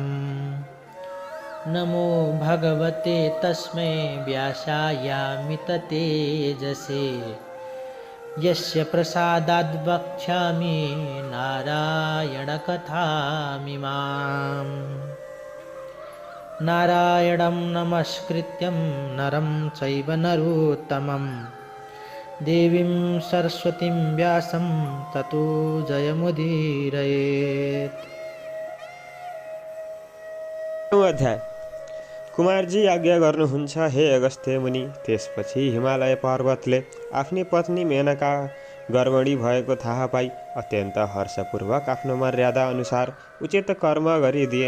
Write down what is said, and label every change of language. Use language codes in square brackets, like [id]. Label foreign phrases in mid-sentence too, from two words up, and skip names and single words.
[sa] नमो भगवते तस्मै व्यासायामिततेजसे यस्य प्रसादाद् वक्ष्यामि नारायणकथामिमाम्। नारायणं नमस्कृत्यं नरं चैव नरोत्तमं देवीं सरस्वतीं व्यासं ततो जयमुदीरयेत्। [ne] अध्याय कुमारजी आज्ञा गर्नुहुन्छ हे अगस्त्य मुनि। त्यसपछि हिमालय पर्वतले आफ्नी पत्नी मेनका गर्भणी भएको थाहा पाई अत्यन्त हर्षपूर्वक आफ्नो मर्यादा अनुसार उचित कर्म गरिदिए।